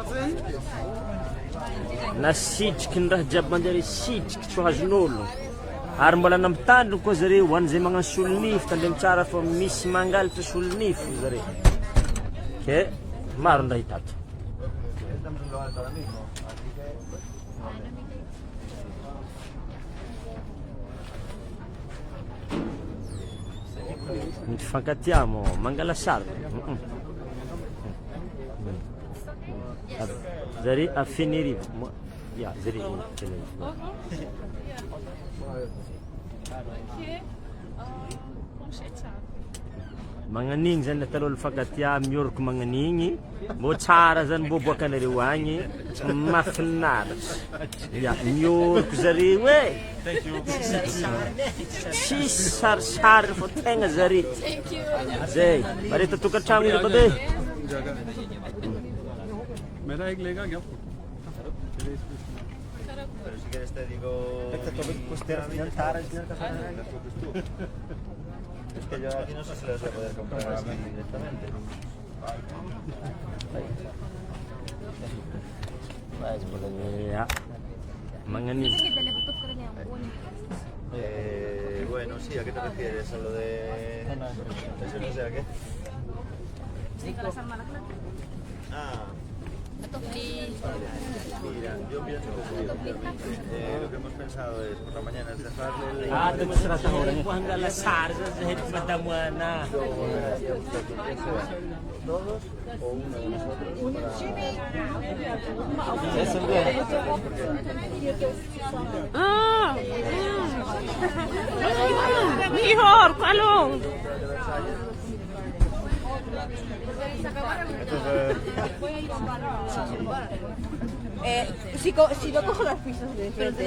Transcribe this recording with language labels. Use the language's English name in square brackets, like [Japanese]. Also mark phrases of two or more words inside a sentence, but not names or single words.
[Malagasy] na sitriky ny raha jiaby mandeha sitriky tsy ho azon'olo ary mbola namitandrigny koa zare ho an'izay magnano solonifo tandremy tsara fa misy mangalatra solonifo zare ke maro ndahita ato. [Spanish] Estamos en lo alto ahora mismo, así que... [Malagasy] Mifankatiamo mangala sary zare afenerivo ya zare afenerivo magnan'igny zany natalo mifankatia mioroko magnan'igny mbo tsara zany mbo boakanareo agny mahafinaritra ya mioroko zareo tsisy sarisary fô tegna zare zay mareta tokantragno ilo babe [Spanish] Pero si quieres te digo... Es que yo aquí no sé si las voy a poder comprar así directamente. [Malagasy] ya magnan'igny [Spanish] Bueno, sí, ¿a qué te refieres? ¿A lo de...? Eso no sé a qué. Ah. Mira, yo pienso que lo que hemos pensado es por la mañana es dejarle... [Malagasy] demonstração mangala sary zany zahay madamoana [Spanish] ¿Todos o uno de nosotros Mejor, ¿cuál? Si yo cojo las pizzas de frente.